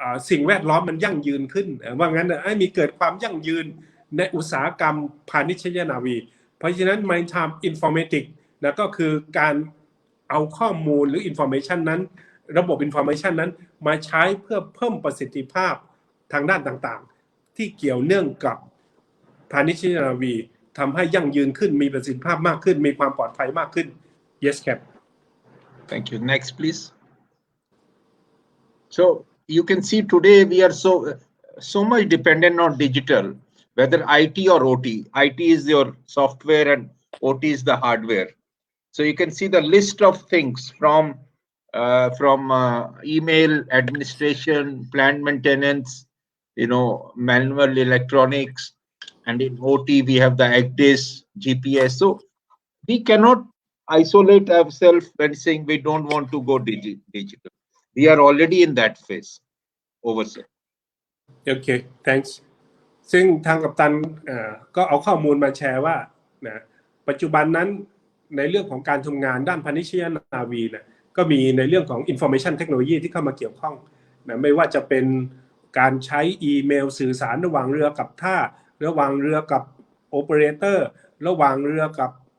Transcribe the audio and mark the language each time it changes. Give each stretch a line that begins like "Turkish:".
Thai: สิ่งแวดล้อมมันยั่งยืนขึ้นว่างั้นนะให้มีเกิดความยั่งยืนในอุตสาหกรรมพาณิชยนาวีเพราะฉะนั้น Maritime Informatics นะก็คือการเอาข้อมูลหรือ information นั้นระบบ information นั้นมาใช้เพื่อเพิ่มประสิทธิภาพทางด้านต่างๆที่เกี่ยวเนื่องกับพาณิชยนาวีทำให้ยั่งยืนขึ้นมีประสิทธิภาพมากขึ้นมีความปลอดภัยมากขึ้น
English: yes cap Thank you. Next, please. So you can see today we are so much dependent on digital, whether IT or OT. IT is your software and OT is the hardware. So you can see the list of things from email administration, plant maintenance, manual electronics, and in OT we have the ACDIS, GPS. So we cannot isolate ourselves when saying we don't want to go digital. We are already in that phase. Over, sir. Okay, thanks.
Thai: ซึ่งทางกัปตันก็เอาข้อมูลมาแชร์ว่านะปัจจุบันนั้นในเรื่องของการทำงานด้านพาณิชยนาวีนะก็มีในเรื่องของ information technology ที่เข้ามาเกี่ยวข้องนะไม่ว่าจะเป็นการใช้อีเมลสื่อสารระหว่างเรือกับท่าระหว่างเรือกับโอเปอเรเตอร์ระหว่างเรือกับ